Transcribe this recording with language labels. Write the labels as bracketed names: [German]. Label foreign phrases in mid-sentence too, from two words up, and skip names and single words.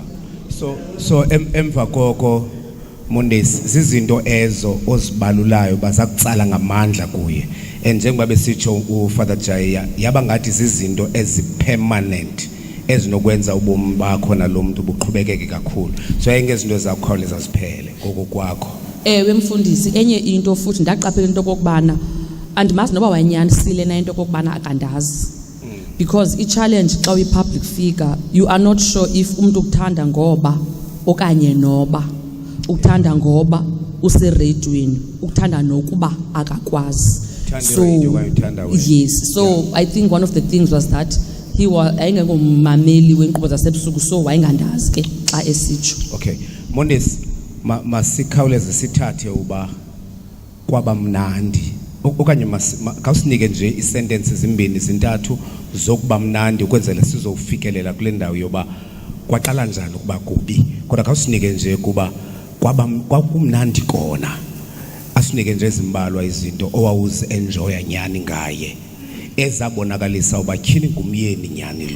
[Xhosa] So emva koko Mondesi zizinto ezo ozibalulayo bazakutsala ngamandla kuye and njengoba besitsho uFather Jaya yaba ngathi zizinto ezipermanent ezinokwenza ubomi bakho nalomuntu buqhubekeke kakhulu. So engezinto ezakukhawuleza ziphele ngokukwakho. Ewe mfundisi, enye into futhi ndaqaphela into kokubana andimazi noba wayenyanisile na into kokubana akandazi. Because i-challenge xa uyi- [English] public figure you are not sure if [Xhosa] umuntu ukuthanda ngoba okanye noba ukuthanda ngoba useredweni ukuthanda nokuba akakwazi. [English] So yes, so I think one of the things was that he was [Xhosa] ayengengomameli wenkqubo zasebusuku, [English] so [Xhosa] wayengandazi ke xa esitsho. Okay, Mondes masikhawuleze sithathe uba kwaba mnandi okanye kawusinike nje isentence ezimbini zintathu zokuba mnandi ukwenzela sizofikelela kule ndawo yoba kwaqala njani ukuba kubi, kodwa kawusinike nje kuba kwakumnandi kona, asinike nje ezimbalwa izinto owawuzi enjoya nyani ngaye ezabonakalisa uba tyhini ngumyeni nyani lo.